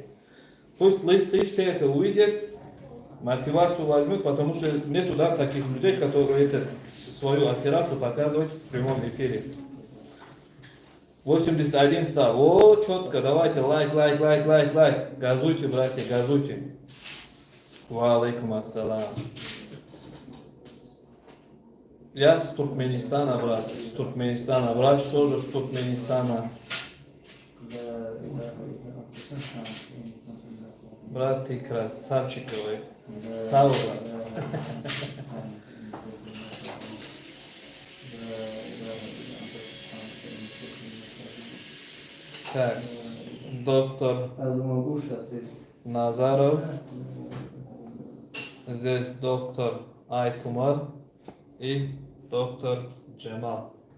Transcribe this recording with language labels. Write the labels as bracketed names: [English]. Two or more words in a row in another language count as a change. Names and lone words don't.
[Russian] Пусть лысые все это увидят, мотивацию возьмут, потому что нету таких людей, которые свою операцию показывают в прямом эфире. 81 стал. О, четко, давайте лайк. Газуйте, братья, [Arabic] газуйте. وعليكم السلام. [Russian] Я с Туркменистана, брат. С Туркменистана. Врач тоже с Туркменистана. Брат, ты красавчиковый. Саура. Так, доктор Назаров, здесь доктор Айтумар и доктор Джемал.